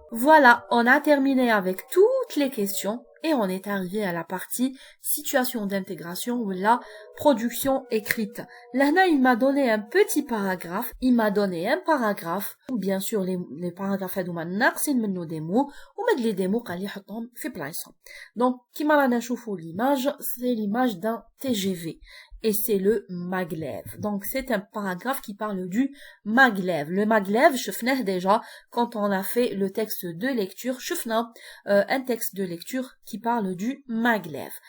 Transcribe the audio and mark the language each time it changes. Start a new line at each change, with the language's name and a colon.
French: Voilà, on a terminé avec toutes les questions et on est arrivé à la partie situation d'intégration ou la production écrite. Là, il m'a donné un petit paragraphe. Il m'a donné un paragraphe. Bien sûr, les paragraphes,
Arabic: ناقصين منه
French: des mots.
Arabic: ومد لي
French: des mots
Arabic: قال لي حطهم في بلايصهم.
French: Donc,
Arabic: كيما رانا نشوفوا
French: l'image, c'est l'image d'un TGV. Et c'est le maglev. Donc, c'est un paragraphe qui parle du maglev. Le maglev,
Arabic: شفناه
French: déjà quand on a fait le texte de lecture.
Arabic: شفنا
French: un texte de lecture qui parle du maglev.